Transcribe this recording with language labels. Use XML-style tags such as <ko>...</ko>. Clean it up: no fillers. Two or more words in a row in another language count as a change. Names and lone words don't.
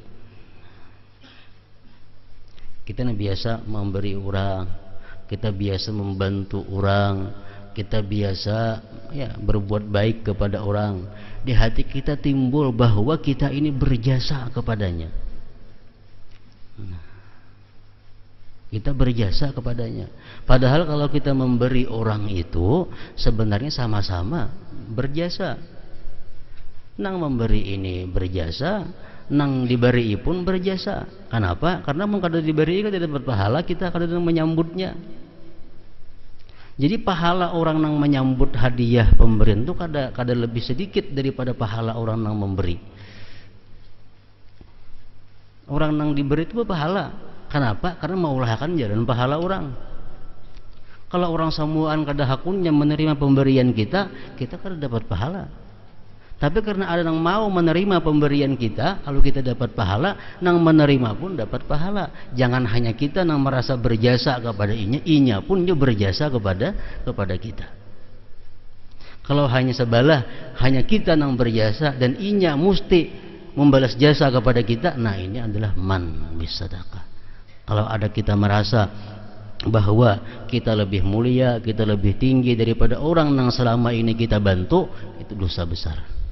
<id>Kita biasa memberi orang, kita biasa membantu orang, kita biasa berbuat baik kepada orang. Di hati kita timbul bahwa kita ini berjasa kepadanya. Kita berjasa kepadanya. Padahal kalau kita memberi orang itu sebenarnya sama-sama berjasa.</id> <bjn>Nang memberi ini berjasa, nang diberi pun berjasa. Kenapa? Karena kada diberi kita dapat pahala, kita kada menyambutnya. Jadi pahala orang nang menyambut hadiah pemberian itu kada lebih sedikit daripada pahala orang nang memberi. Orang nang diberi itu berpahala. Kenapa? Karena maulahkan jalan pahala orang. Kalau orang samuan kada hakunnya menerima pemberian kita kada dapat pahala. Tapi karena ada yang mau menerima pemberian kita, lalu kita dapat pahala, nang menerima pun dapat pahala. Jangan hanya kita nang merasa berjasa kepada inya pun dia berjasa kepada kita. Kalau hanya sebelah, hanya kita nang berjasa dan inya mesti membalas jasa kepada kita, nah ini adalah man bisadaqah.</bjn> <id>Kalau ada kita merasa bahwa kita lebih mulia, kita lebih tinggi daripada orang yang selama ini kita bantu, itu dosa besar.</id>